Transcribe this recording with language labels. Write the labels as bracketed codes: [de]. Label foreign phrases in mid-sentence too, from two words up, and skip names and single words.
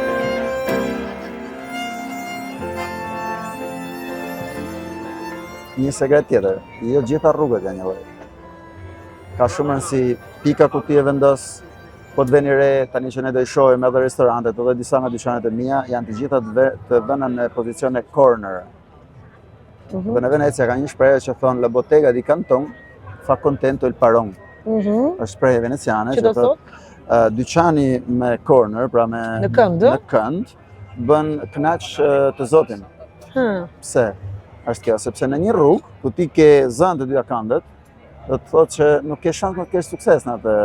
[sq] Një sekret tjetër, jo gjitha rrugët janë një lloj. Ka shumë rëndësi pika ku ti e vendos, po të veni re, tani që ne do i shohim edhe restorantet, edhe disa nga dyqanet e mia, janë të gjitha të vëna në pozicione corner. Dhe në Venecia ka një shprehje që thonë [vec] la bottega di Canton fa contento il paron. [sq] Është shprehje veneciane që thotë dyqani me corner, pra në kënd, bën kënaq të zotin. Pse? Është kjo, sepse në një rrugë ku ti ke zënë të dyja këndet, do të thotë që nuk ke shans të kesh sukses në atë.